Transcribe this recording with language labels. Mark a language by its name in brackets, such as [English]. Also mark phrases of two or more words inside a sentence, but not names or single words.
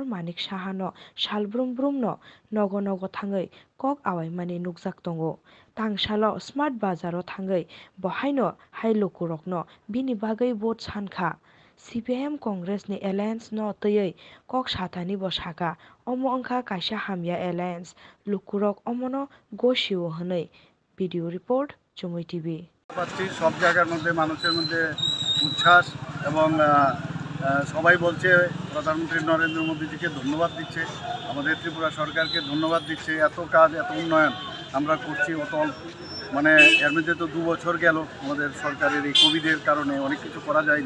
[Kok Borok] Manik Sahano salbrum brumno nogo nogo thangai kok awaimani nukjak tongo tangsalo smart bazaro thangai bohaino hailukurokno bini bagai vote sankha CPIM Congress ni alliance no tayei kok satani bo saka omo angkha kaisa hamya alliance lukurok omono goshiu hwnei video report Chumui TV [Bangla] পাচ্ছি সব জায়গার মধ্যে মানুষের মধ্যে উচ্ছ্বাস এবং সবাই বলছে প্রধানমন্ত্রী নরেন্দ্র মোদীজিকে ধন্যবাদ দিচ্ছে আমাদের ত্রিপুরা সরকারকে ধন্যবাদ দিচ্ছে এত কাজ এত উন্নয়ন আমরা করছি অত মানে এর মধ্যে তো 2 বছর গেল আমাদের সরকারের এই কোভিডের কারণে অনেক কিছু করা যায়নি